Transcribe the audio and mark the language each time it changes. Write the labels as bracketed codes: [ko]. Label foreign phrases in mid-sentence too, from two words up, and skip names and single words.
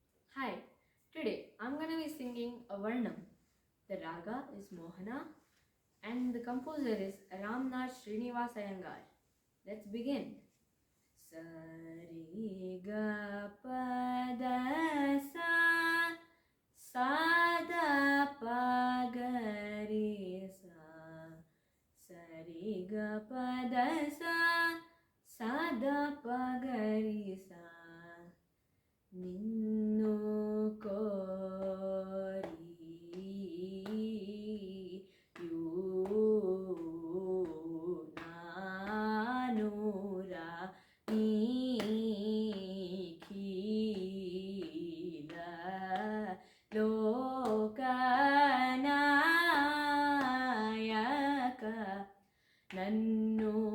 [en] Hi, today I'm gonna be singing a Varnam. The raga is Mohana and the composer is Ramnath Srinivas Iyengar. Let's begin. Sari ga pa da sa sa da pa ga re sa sari ga pa da sa da pa ga re sa [te] నిన్ను కోరియు నానూర నీఖిల లోకనాయక నన్ను